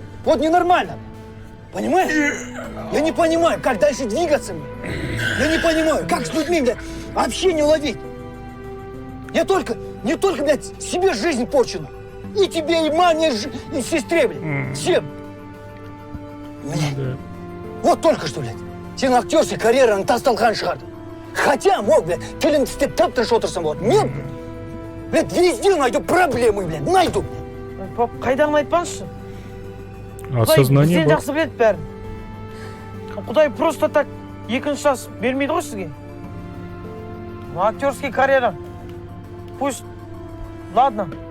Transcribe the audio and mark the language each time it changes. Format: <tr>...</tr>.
<ru>Вот ненормально. Понимаешь? Я не понимаю, как дальше двигаться мне. Я не понимаю, как с людьми, блядь, общение ловить. Не только, блядь, себе жизнь порчена. И тебе, и маме, и сестре, блядь. Всем. Блядь. Да. Вот только что, блядь.</ru> <kk>Сен</kk> <ru>актерская карьера</ru> <kk>тасталхан шығарды.</kk> <ru>Хотя мог, блядь,</ru> <kk>фильм істеп тап-тыныш отырсам болады. Мен,</kk> <ru>блядь, везде найду проблемы, блядь, найду, блядь.</ru> <kk>Пап, қайдағыны айтпаңызшы.</kk> <ru>Осознание</ru> <kk>Құдай бар. жақсы біледі бәрін. Құдай</kk> <ru>просто так</ru> <kk>екінші шанс бермейді ғой сізге.</kk> <ru>Актерский карьера. Пусть, ладно.</ru>